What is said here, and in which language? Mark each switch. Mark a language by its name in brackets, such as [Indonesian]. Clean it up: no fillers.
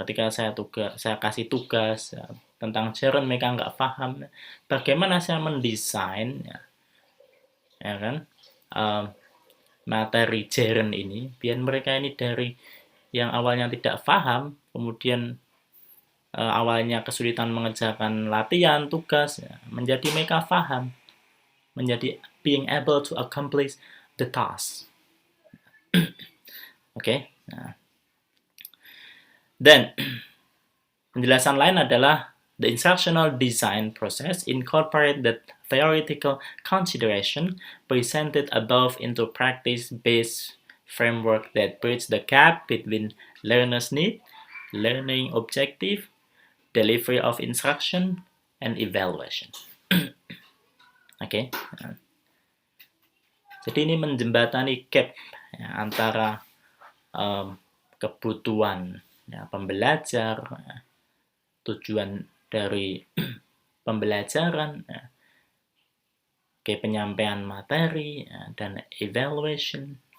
[Indonesian] Ketika saya kasih tugas, ya, tentang gerund mereka nggak paham, bagaimana saya mendesain, ya kan, materi gerund ini biar mereka ini dari yang awalnya tidak paham, kemudian awalnya kesulitan mengerjakan latihan, tugas, ya, menjadi mereka paham, menjadi [English] being able to accomplish the task. Oke. Nah. [Indonesian] Dan penjelasan lain adalah [English] the instructional design process incorporate the theoretical consideration presented above into practice-based framework that bridge the gap between learners' need, learning objective, delivery of instruction, and evaluation. Oke. [Indonesian] Jadi ini menjembatani gap ya, antara kebutuhan ya, pembelajar, ya, tujuan dari pembelajaran, ya, penyampaian materi, ya, dan evaluation.